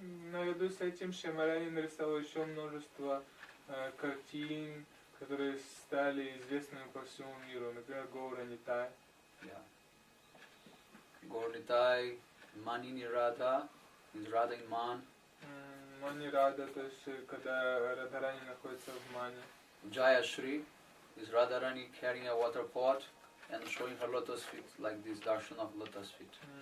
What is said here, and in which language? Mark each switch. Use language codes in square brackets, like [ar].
[ru] Наряду с этим Шамарани нарисовал еще множество картин, которые стали известными по всему миру. Например, Горнитай. [en] Yeah. Gornitai, Manini Radha, is Radha in Man. [ru] Мани Рада, то есть когда Радхарани находится в Мане. [en] Jaya Shri is Radharani carrying a water pot and showing her lotus feet, like this darshan of lotus feet.